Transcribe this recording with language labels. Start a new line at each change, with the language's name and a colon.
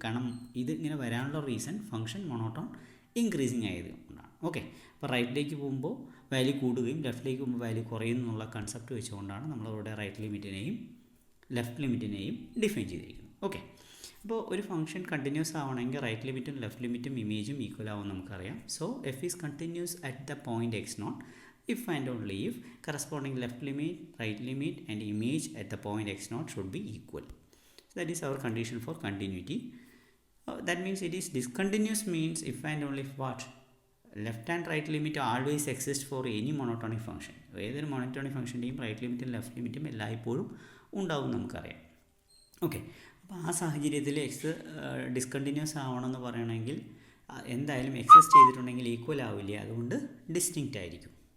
Malayalam: കാരണം ഇത് ഇങ്ങനെ വരാനുള്ള റീസൺ ഫംഗ്ഷൻ മോണോട്ടോൺ ഇൻക്രീസിങ് ആയതുകൊണ്ടാണ്. ഓക്കെ, അപ്പോൾ റൈറ്റിലേക്ക് പോകുമ്പോൾ വാല്യൂ കൂടുകയും ലെഫ്റ്റിലേക്ക് പോകുമ്പോൾ വാല്യൂ കുറയുന്നു എന്നുള്ള കൺസെപ്റ്റ് വെച്ചുകൊണ്ടാണ് നമ്മളിവിടെ റൈറ്റ് ലിമിറ്റിനെയും ലെഫ്റ്റ് ലിമിറ്റിനെയും ഡിഫൈൻ ചെയ്തിരിക്കുന്നത്. ഓക്കെ, അപ്പോൾ ഒരു ഫംഗ്ഷൻ കണ്ടിന്യൂസ് ആവണമെങ്കിൽ റൈറ്റ് ലിമിറ്റും ലെഫ്റ്റ് ലിമിറ്റും ഇമേജും ഈക്വൽ ആവും നമുക്കറിയാം.
English: So f is continuous at the point x naught if and only if corresponding left limit, right limit and image at the point x naught should be equal. So that is our condition for continuity. That means it is discontinuous means if and only if what? Left and right limit always exist for any monotonic function.
Malayalam: ഏതൊരു monotonic ഫംഗ്ഷൻ്റെയും right ലിമിറ്റും left ലിമിറ്റും എല്ലായ്പ്പോഴും ഉണ്ടാവും നമുക്കറിയാം. Okay, അപ്പോൾ ആ സാഹചര്യത്തിൽ X discontinuous ആവണമെന്ന് പറയണമെങ്കിൽ എന്തായാലും എക്സിസ്റ്റ് ചെയ്തിട്ടുണ്ടെങ്കിൽ ഈക്വൽ ആവില്ല, അതുകൊണ്ട് ഡിസ്റ്റിങ്ക്റ്റ് ആയിരിക്കും.